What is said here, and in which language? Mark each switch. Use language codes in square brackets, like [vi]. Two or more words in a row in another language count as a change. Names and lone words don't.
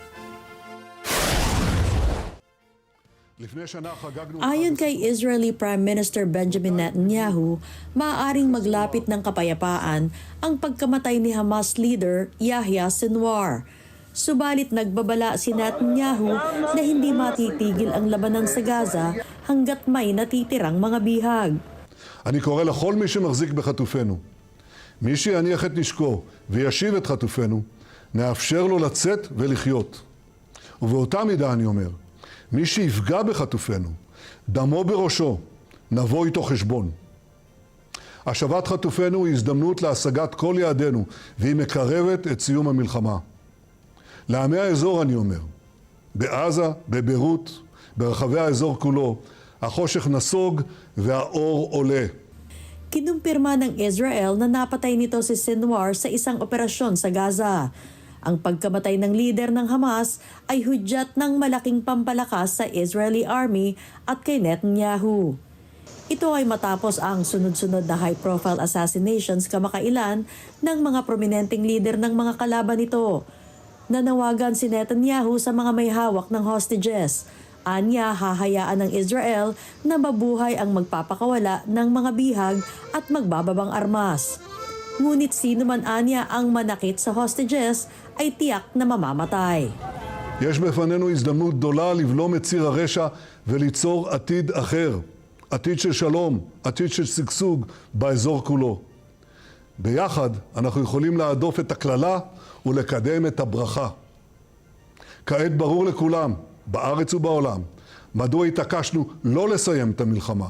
[tl] Ayon kay [en] Israeli Prime Minister [tl] Benjamin Netanyahu, maaaring maglapit ng kapayapaan ang pagkamatay ni Hamas leader Yahya Sinwar. Subalit nagbabala si Netanyahu na hindi matitigil ang labanan sa Gaza hanggat may natitirang mga bihag. [he] אני קורא לכל מי שמחזיק בחטופינו, מי שיניח את נשקו וישיב את חטופינו, נאפשר לו לצאת ולחיות. ובאותה מידה אני אומר, מי שיפגע בחטופינו, דמו בראשו, נבוא איתו חשבון. השבת חטופינו היא הזדמנות להשגת כל יעדינו, והיא מקרבת את סיום המלחמה. לעמי האזור אני אומר, בעזה, בביירות, ברחבי האזור כולו, החושך נסוג והאור עולה. [tl] Kinumpirma ng Israel na napatay nito si Sinwar sa isang operasyon sa Gaza. Ang pagkamatay ng leader ng Hamas ay hudyat ng malaking pampalakas sa [en] Israeli army [tl] at kay Netanyahu. Ito ay matapos ang sunod-sunod na [en] high-profile assassinations [tl] kamakailan ng mga prominenteng leader ng mga kalaban nito. Nanawagan si Netanyahu sa mga may hawak ng hostages. Anya, hahayaan ng Israel na mabuhay ang magpapakawala ng mga bihag at magbababang armas. Ngunit sino man anya ang manakit sa hostages ay tiyak na mamamatay. [he] יש בפנינו הזדמנות גדולה לבלום את ציר הרשע וליצור עתיד אחר. עתיד של שלום, עתיד של שגשוג באזור כולו. ביחד אנחנו יכולים להדוף את הכללה ולקדם את הברכה. כעת ברור לכולם, בארץ ובעולם, מדוע התעקשנו לא לסיים את המלחמה.